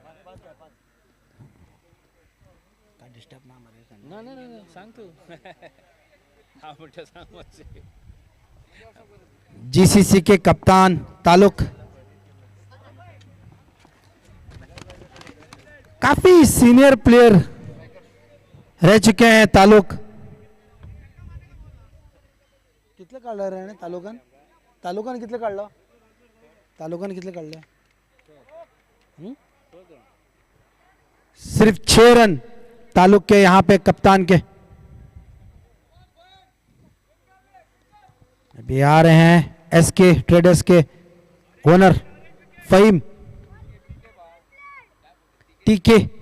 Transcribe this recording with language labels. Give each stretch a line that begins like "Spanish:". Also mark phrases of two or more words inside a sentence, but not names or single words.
Hindi: जीसीसी के कप्तान तालुक काफी सीनियर प्लेयर रह चुके हैं।
Konkani: तालुक कितले काढलं रे तालुकान कितले काढलं? तालुकान कितले काढले?
Hindi: सिर्फ 6 रन तालुक के यहां पे कप्तान के। अभी आ रहे हैं एसके ट्रेडर्स के ओनर फहीम टीके।